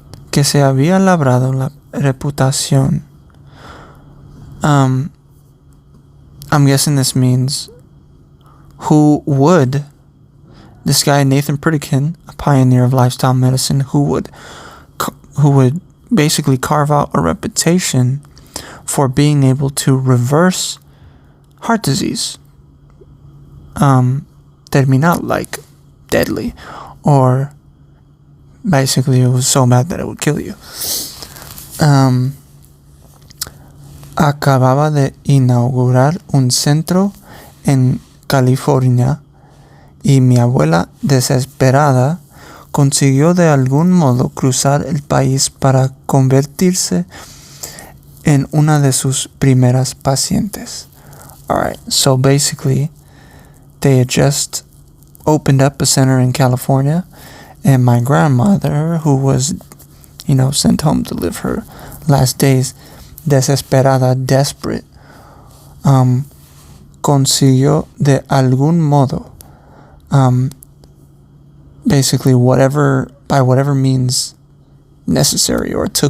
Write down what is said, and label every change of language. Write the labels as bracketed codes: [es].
[es] Que se había labrado la reputación. [en] I'm guessing this means who would, this guy Nathan Pritikin, a pioneer of lifestyle medicine, who would basically carve out a reputation for being able to reverse heart disease, terminal, like deadly, or basically it was so bad that it would kill you. [es] Acababa de inaugurar un centro en California y mi abuela, desesperada, consiguió de algún modo cruzar el país para convertirse en una de sus primeras pacientes. [en] Alright, so basically, they had just opened up a center in California, and my grandmother, who was, sent home to live her last days, desesperada, desperate, [es] consiguió de algún modo, [en] basically by whatever means necessary, or